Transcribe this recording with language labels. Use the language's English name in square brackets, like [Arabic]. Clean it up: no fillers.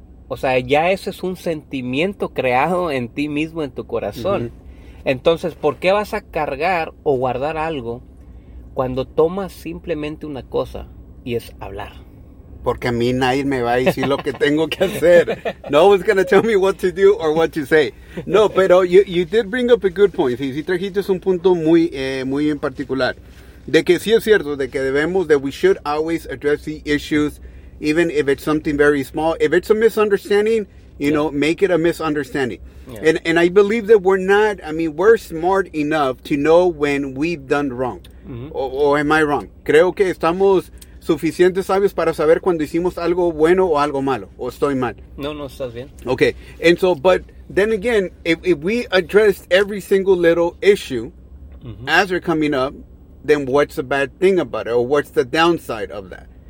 [Spanish] O sea, ya ese es un sentimiento creado en ti mismo, en tu corazón. Uh-huh. Entonces, ¿por qué vas a cargar o guardar algo cuando tomas simplemente una cosa y es hablar? Porque a mí nadie me va a decir lo que tengo que hacer. [English] No one's going to tell me what to do or what to say. [Spanish] No, pero [English] you did bring up a good point. [Spanish] Sí, trajiste un punto muy, muy en particular. De que sí es cierto, de que debemos, [English] that we should always address the issues, even if it's something very small. If it's a misunderstanding, you know, make it a misunderstanding. Yeah. And I believe that we're smart enough to know when we've done wrong. Mm-hmm. O am I wrong? [Spanish] Creo que estamos suficientes sabios para saber cuando hicimos algo bueno o algo malo, o estoy mal. No, estás bien. [English] Okay, and so, but then again, if we address every single little issue, mm-hmm, as they're coming up, then what's the bad thing about it, or what's the downside of that?